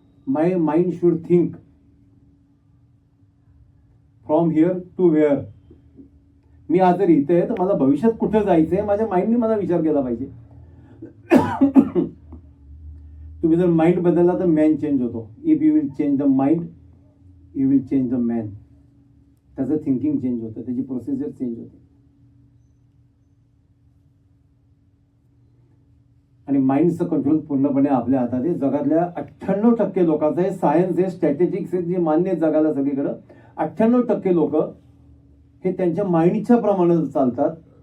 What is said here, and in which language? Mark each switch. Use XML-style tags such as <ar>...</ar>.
<en>My mind should think from here to where.</en> <mr>मी आज जर इथे आहे तर मला भविष्यात कुठं जायचंय, माझ्या माइंडने मला विचार केला पाहिजे. तुम्ही जर माइंड बदलला तर मॅन चेंज होतो.</mr> <en>If you will change the mind you will change the man.</en> <mr>त्याचं थिंकिंग चेंज होतं, त्याची प्रोसिजर चेंज होते. आणि माइंडचं कंट्रोल पूर्णपणे आपल्या हातात आहे. जगातल्या 98% लोकांचं हे सायन्स आहे, स्ट्रॅटेजिक्स आहे, जे मान्य आहेत जगाला सगळीकडं. 98% लोक हे त्यांच्या माइंडच्या प्रमाणात चालतात.</mr>